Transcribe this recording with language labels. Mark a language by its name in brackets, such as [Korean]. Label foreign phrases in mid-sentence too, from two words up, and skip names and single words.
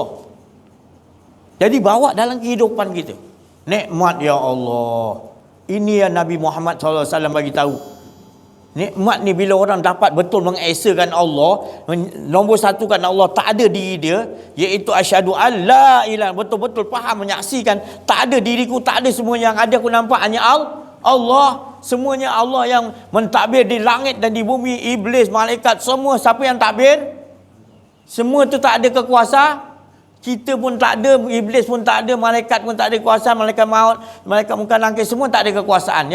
[Malay] Jadi bawa dalam kehidupan kita. Nikmat ya Allah. Ini yang Nabi Muhammad SAW bagi tahu. Nikmat ni bila orang dapat betul mengesakan Allah, nombor satukan Allah, tak ada diri dia, iaitu [Arabic] أشهد أن لا إله, [Malay] betul-betul faham, menyaksikan tak ada diriku, tak ada, semua yang ada aku nampak hanya Allah. Semuanya Allah yang mentadbir di langit dan di bumi. Iblis, malaikat, semua. Siapa yang takbir? Semua tu tak ada kekuasa. Kita pun tak ada, iblis pun tak ada, malaikat pun tak ada kuasa, malaikat maut, malaikat muka langit, semua tak ada kekuasaan.